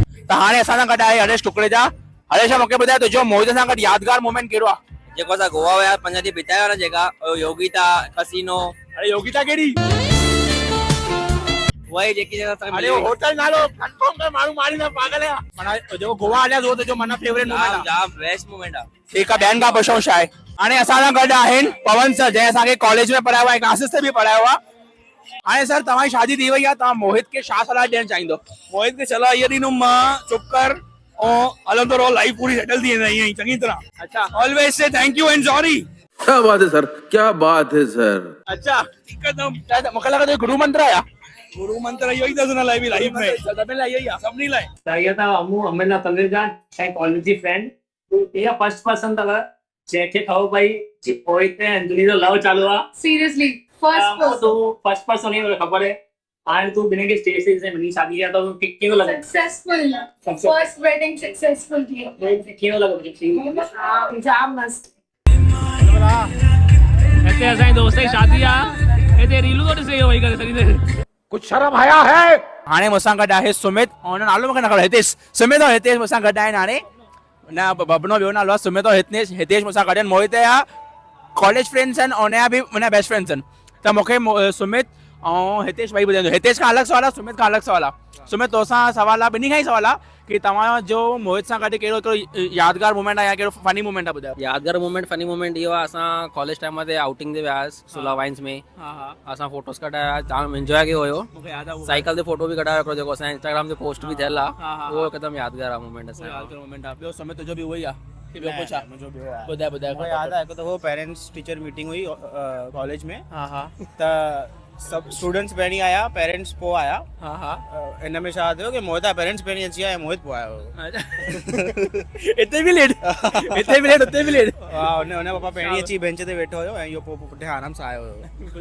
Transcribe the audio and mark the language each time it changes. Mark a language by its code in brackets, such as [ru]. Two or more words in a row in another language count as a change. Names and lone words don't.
[sd] त हाणे असां सां गॾु आहे हरेश कुकरेजा। हरेश मूंखे ॿुधाए तुंहिंजो मोहित सां गॾु यादगार मोमेंट कहिड़ो आहे? जेको असां गोवा विया 5 ॾींहं बिताया ना जेका योगिता कसिनो। अरे योगिता कहिड़ी? वही जेकी जगह असां अरे होटल नालो कंफर्म कर, माण्हू मारी ना पागल आहे। माना जेको गोवा हलिया हो त जो मना [en] favorite moment [sd] आहे। जाम [en] best moment [sd] आहे। ठीकु आहे, ॿियनि खां पुछूं छा आहे। हाणे असां सां गॾु आहिनि पवन सर, जंहिं असांखे कॉलेज में पढ़ायो आहे, क्लासिस ते बि पढ़ायो आहे। हाणे सर तव्हांजी शादी थी वई आहे, तव्हां मोहित खे छा सलाह ॾियणु चाहींदो? मोहित खे सलाह इहा ॾींदुमि मां, चुप कर ऐं हलंदो रहो, लाइफ पूरी सेटल थी वेंदी ईअं ई चङी तरह। अच्छा [en] always say thank you and sorry. [hi] क्या बात है सर, क्या बात है सर। [sd] अच्छा हिकदमि मूंखे लॻे थो गुरु मंत्र आहे। गुरु मंत्र इहो ई अथसि हुन लाइ बि लाइफ में, सभिनी लाइ इहो ई आहे। सभिनी लाइ। इहा त अमू अमरनाथ तंदुजा ऐं कॉलेज जी फ्रेंड इहा [en] first person [sd] अथव जंहिंखे ख़बर पई कि मोहित ऐं अंजलि जो लव चालू आहे। सीरियसली तूं [en] first person [sd] ही खबर है। हाणे तूं ॿिन्हिनि खे स्टेज से मिली शादी कया त कीअं लॻे? [en] successful first wedding successful [sd] थी कीअं लॻे? जाम मस्त। हिते असांजे दोस्त जी शादी आहे, हिते रीलू थो ॾिसे वेही करे सॼी देरि। [hi] कुछ शर्म आया है। [sd] हाणे मूंसां गॾु आहे सुमित, ऐं हुन नालो मूंखे न ख़बर, हितेश। सुमित और हितेश मूंसां गॾु आहिनि। हाणे न बबनो ॿियो नालो आहे सुमित और हितेश मूंसां गॾु आहिनि। मोहित जा [en] college friends [sd] आहिनि ऐं हुनजा बि हुनजा [en] best friends [sd] आहिनि। त मूंखे सुमित ऐं हितेश ॿई ॿुधाईंदो। हितेश खां अलॻि सवाल आहे, सुमित खां अलॻि सवाल आहे। सुमित तोसां सवाल आहे, ॿिन्ही खां ई सवाल आहे कि तव्हांजो मोहित सां गॾु कहिड़ो हिकिड़ो यादगार मोमेंट आहे या कहिड़ो [en] funny moment [sd] आहे, ॿुधायो। यादगार मोमेंट [en] funny moment [sd] इहो आहे, असां [en] college time [sd] ते आउटिंग ते वियासीं सुला वाइन्स में। असां फोटोस कढाया, जाम एंजॉय कयो हुयो। मूंखे यादि आहे साइकिल ते फोटो बि कढायो हिकिड़ो, जेको असां इंस्टाग्राम ते पोस्ट बि थियल आहे। उहो हिकदमि यादगार आहे मोमेंट असां। यादगार मोमेंट आहे। ॿियो सुमित तुंहिंजो बि उहो ई आहे कि ॿियो कुझु आहे? मुंहिंजो ॿियो आहे। ॿुधाए यादि आहे हिकु दफ़ो [en] parents teacher meeting [sd] हुई कॉलेज में। हा त सभु स्टूडेंट्स पहिरीं आया, पेरेंट्स पोइ आया। हा हिन में छा थियो कि मोहित जा पेरेंट्स पहिरीं अची विया ऐं मोहित पोइ आयो। हिते बि लेट, हिते बि लेट, हुते बि लेट। हा, हुन पापा पहिरीं अची बेंच ते वेठो हुयो ऐं इहो पोइ पुठियां आराम सां आयो हुयो।